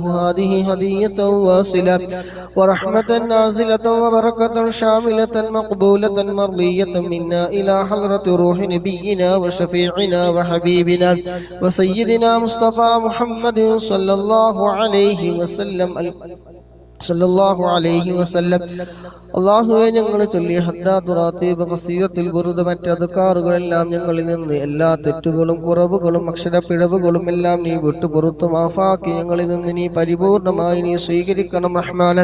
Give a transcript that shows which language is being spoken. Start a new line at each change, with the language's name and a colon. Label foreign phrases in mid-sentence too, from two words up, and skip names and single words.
Arabic: هذه هدية واصلة ورحمة نازلة وبركة شاملة مقبولة مرضية منا إلى حضرة روح نبينا وشفيعنا وحبيبنا وسيدنا مصطفى محمد صلى الله عليه وسلم.
Malayalam: അള്ളാഹുവെ ഞങ്ങൾ ചൊല്ലിയ ഹദ്ദാത്ത് റാത്തീബ് ഖസീദത്തുൽ ബുർദ മറ്റ് അദ്കാറുകളെല്ലാം ഞങ്ങളിൽ നിന്ന് എല്ലാ തെറ്റുകളും കുറവുകളും അക്ഷരപ്പിഴവുകളും എല്ലാം നീ വിട്ടുപുറത്തു മാഫാക്കി ഞങ്ങളിൽ നിന്ന് നീ പരിപൂർണമായി നീ സ്വീകരിക്കണം റഹ്മാനെ.